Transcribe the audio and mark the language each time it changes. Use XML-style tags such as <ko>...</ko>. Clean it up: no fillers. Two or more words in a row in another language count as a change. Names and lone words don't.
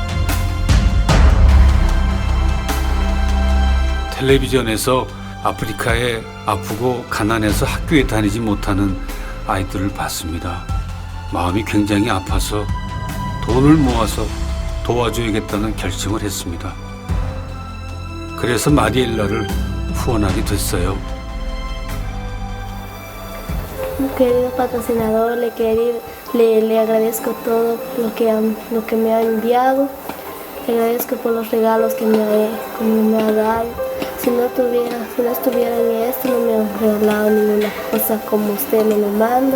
<ko>텔레비전에서 아프리카에 아프고 가난해서 학교에 다니지 못하는 아이들을 봤습니다. 마음이 굉장히 아파서 돈을 모아서 도와줘야겠다는 결심을 했습니다. 그래서 마리엘라를 후원하게 됐어요.</ko> <es>Querido patrocinador, le agradezco todo lo que me ha enviado. Le agradezco por los regalos que me ha dado. Si no estuviera en esto, no me ha regalado ninguna cosa como usted me lo manda.</es>